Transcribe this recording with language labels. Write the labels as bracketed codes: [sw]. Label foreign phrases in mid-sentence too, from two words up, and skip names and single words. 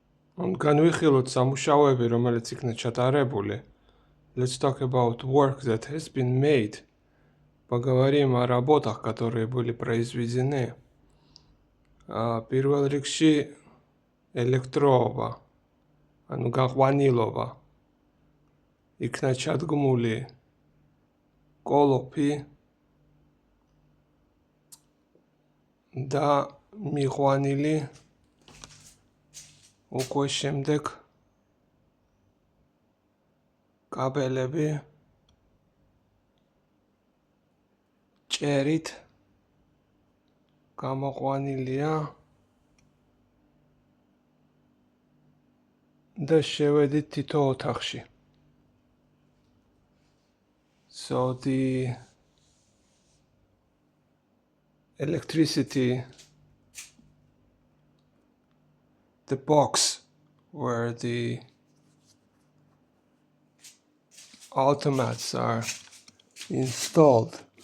[ka] განვიხილოთ სამუშაოები, რომელიც იქნა ჩატარებული. [en] Let's talk about work that has been made. [ru] Поговорим о работах, которые были произведены. [ka] Პირველ რიგში ელექტროობა, ანუ გაყვანილობა. იქნა ჩადგმული კოლოფი და მიყვანილი უკვე შემდეგ კაბელები ჭერით გამოყვანილია და შევედით თითო ოთახში. [en] So the electricity, the box where the automats are installed